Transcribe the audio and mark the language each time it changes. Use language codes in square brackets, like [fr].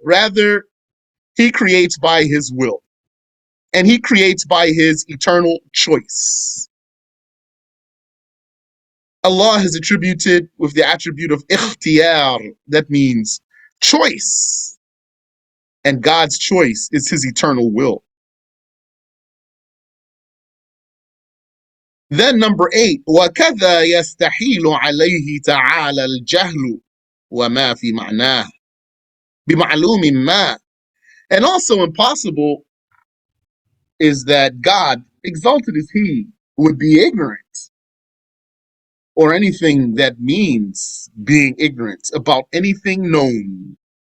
[en] Rather, he creates by his will, and he creates by his eternal choice. Allah has attributed with the attribute of ikhtiyar, that means choice, and God's choice is his eternal will. Then number 8, [ar] وَكَذَا يَسْتَحِيلُ عَلَيْهِ تَعَالَى الْجَهْلُ وَمَا فِي مَعْنَاهِ بِمَعْلُومٍ مَا. [en] And also impossible is that God, exalted is he, would be ignorant, or anything that means being ignorant about anything known.